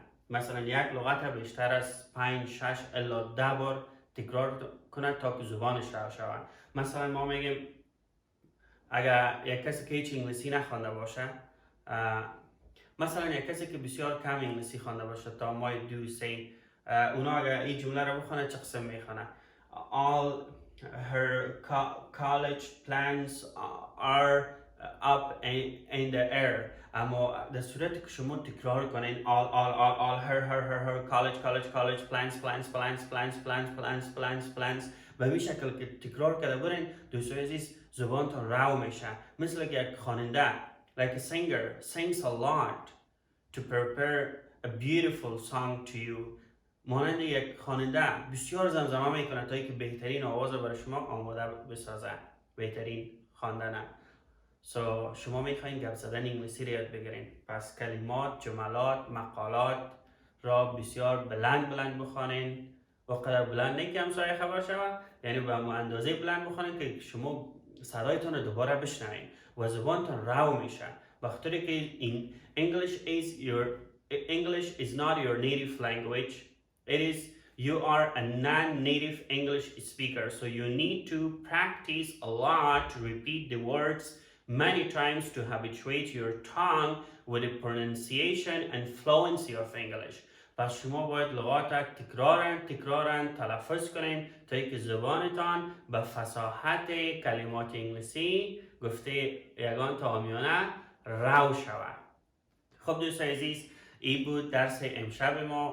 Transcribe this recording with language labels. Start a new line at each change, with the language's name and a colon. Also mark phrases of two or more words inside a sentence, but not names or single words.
Persian: مثلا یک لغت بیشتر از 5 6 الا 10 بار تکرار کنه تا که زبانش رو شود. مثلا ما میگیم اگر یک کسی که هیچ انگلیسی نخوانده باشه، مثلا یک کسی که بسیار کم انگلیسی خوانده باشه تا ما دو سی، اونا اگر این جمله رو بخونه چه قسم میخونه؟
English: All her college plans are up in the air.
Persian: اما در صورتی که شما تکرار کنین
English: all her college plans
Persian: به این شکل که تکرار کرده برین، دوستای عزیز زبانتون رو میشه. مثل که یک خواننده
English: like a singer sings a lot to prepare a beautiful song to you.
Persian: مانند یک خواننده بسیار زمزمه میکنه تا اینکه بهترین آواز برای شما آماده بسازه، بهترین خواندن. شما میخواین گپ زدن انگلیسی رو یاد بگیرین، پس کلمات، جملات، مقالات را بسیار بلند بخوانین. و قدر بلند نه که همسایه خبر شود، یعنی به اندازه بلند بخوانین که شما صدایتان رو دوباره بشنوین و زبانتان رو میشه. بخاطر که
English: English is not your native language. You are a non-native English speaker, so you need to practice a lot to repeat the words many times to habituate your tongue with the pronunciation and fluency of English.
Persian: پس شما باید لغات تکرارن تلفظ کنین تا اینکه زبانتان به فصاحت کلمات انگلیسی گفته یگان تا آمیانه رو شود. خب دوستان عزیز، این بود درس امشب ما.